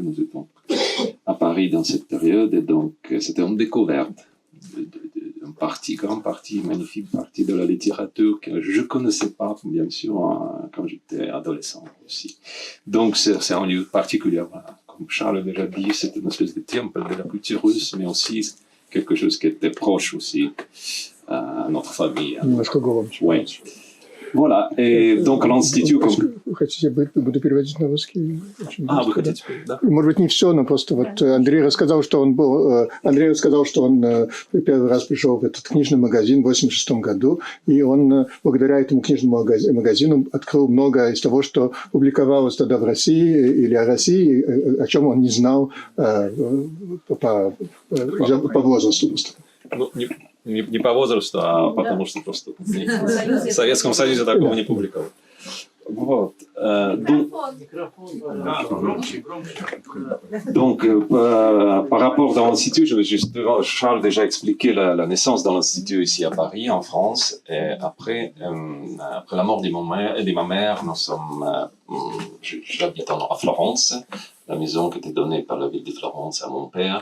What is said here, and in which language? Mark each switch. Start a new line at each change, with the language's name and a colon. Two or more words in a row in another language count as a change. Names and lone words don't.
French: Nous étions à Paris dans cette période, et donc c'était une découverte grande partie, magnifique partie de la littérature que je connaissais pas, bien sûr, quand j'étais adolescent aussi. Donc c'est un lieu particulier. Voilà. Comme Charles a déjà dit, c'est une espèce de temple de la culture russe, mais aussi quelque chose qui était proche aussi à notre famille. Oui. Voilà, et donc l'Institut...
Russian: Хотите, буду переводить на русский? Вы хотите, да? Может быть, не все, но просто вот Андрей рассказал, что он первый раз пришел в этот книжный магазин в 1986 году, и он благодаря этому книжному магазину открыл много из того, что публиковалось тогда в России или о России, о чем он не знал по возрасту. Ну, не по возрасту, а потому что просто в Советском Союзе такого не публиковали. Вот.
French: Donc, par rapport à l'Institut, Charles a déjà expliqué la naissance de l'Institut ici à Paris, en France. Et après la mort de ma mère, j'habite à Florence, la maison qui était donnée par la ville de Florence à mon père.